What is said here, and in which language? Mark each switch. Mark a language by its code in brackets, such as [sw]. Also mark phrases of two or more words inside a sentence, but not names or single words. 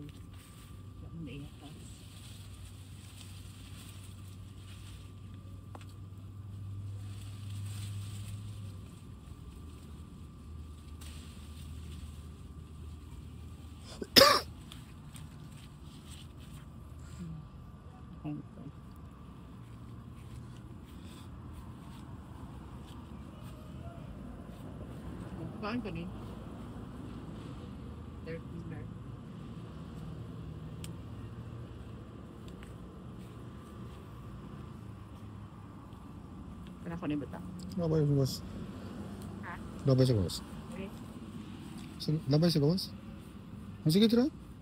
[tl] Wala mo naiyak ka. Kain ka rin? 13 na. [id] Kenapa nih betah? Ngapain sih bos? Hah? Ngapain sih bos? Ngapain sih bos? Masih gitu lah?